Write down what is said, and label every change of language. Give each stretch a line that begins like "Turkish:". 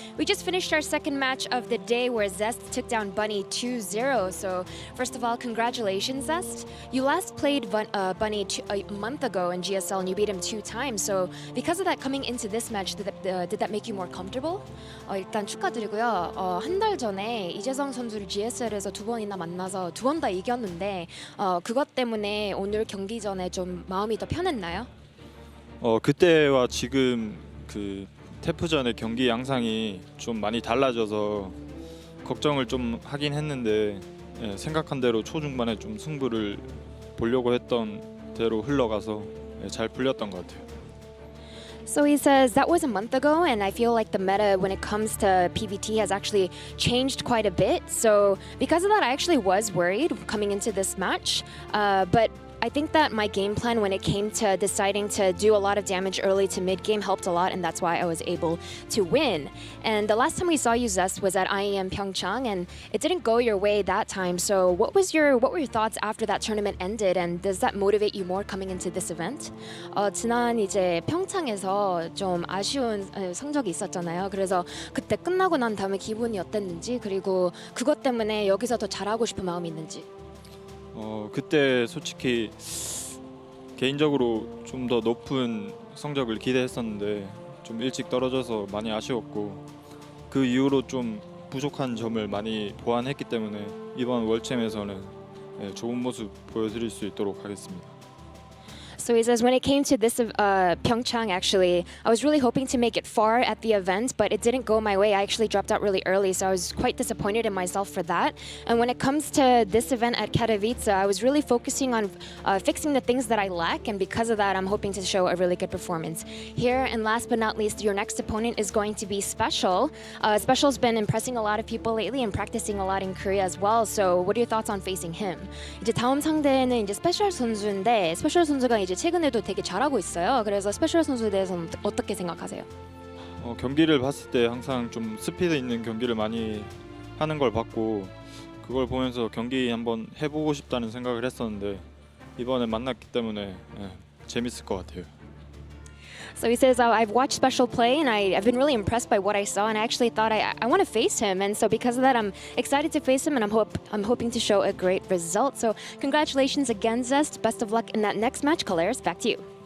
English: We just finished our second match of the day where Zest took down Bunny 2-0. So first of all, congratulations Zest. You last played Bunny a month ago in GSL and you beat him 2 times. So because of that, coming into this match, did that make you more comfortable?
Korean: 일단 축하드리고요. 한 달 전에 이재성 선수를 GSL에서 2번이나 만나서 2번 다 이겼는데 그것 때문에 오늘 경기 전에 좀 마음이 더 편했나요? 그때와 지금 그 태프전의 경기 양상이 좀 많이 달라져서 걱정을 좀 하긴 했는데 생각한 대로 초중반에 좀 승부를 보려고 했던 대로 흘러가서 잘 풀렸던 것 같아요.
English: So he says that was a month ago, and I feel like the meta when it comes to PvT has actually changed quite a bit. So because of that, I actually was worried coming into this match, but I think that my game plan when it came to deciding to do a lot of damage early to mid game helped a lot, and that's why I was able to win. And the last time we saw you, Zest, was at IEM Pyeongchang, and it didn't go your way that time. So what were your thoughts after that tournament ended, and does that motivate you more coming into this event?
Korean: 지난 이제 평창에서 좀 아쉬운 성적이 있었잖아요. 그래서 그때 끝나고 난 다음에 기분이 어땠는지, 그리고 그것 때문에 여기서 더 잘하고 싶은 마음이 있는지. 그때 솔직히 개인적으로 좀 더 높은 성적을 기대했었는데 좀 일찍 떨어져서 많이 아쉬웠고 그 이후로 좀 부족한 점을 많이 보완했기 때문에 이번 월챔에서는 좋은 모습 보여드릴 수 있도록 하겠습니다.
English: So he says, when it came to this Pyeongchang, actually, I was really hoping to make it far at the event, but it didn't go my way. I actually dropped out really early, so I was quite disappointed in myself for that. And when it comes to this event at Katowice, I was really focusing on fixing the things that I lack, and because of that, I'm hoping to show a really good performance here. And last but not least, your next opponent is going to be Special. Special's been impressing a lot of people lately and practicing a lot in Korea as well. So what are your thoughts on facing him?
Korean: 이제 다음 상대는 이제 스페셜 선수인데 스페셜 선수가 이제 최근에도 되게 잘하고 있어요. 그래서 스페셜 선수에 대해서는 어떻게 생각하세요? 경기를 봤을 때 항상 좀 스피드 있는 경기를 많이 하는 걸 봤고 그걸 보면서 경기 한번 해보고 싶다는 생각을 했었는데 이번에 만났기 때문에 재밌을 것 같아요.
English: So he says, I've watched Special play and I've been really impressed by what I saw, and I actually thought I want to face him, and so because of that I'm excited to face him, and I'm hoping to show a great result. So congratulations again, Zest. Best of luck in that next match. Kaelaris, back to you.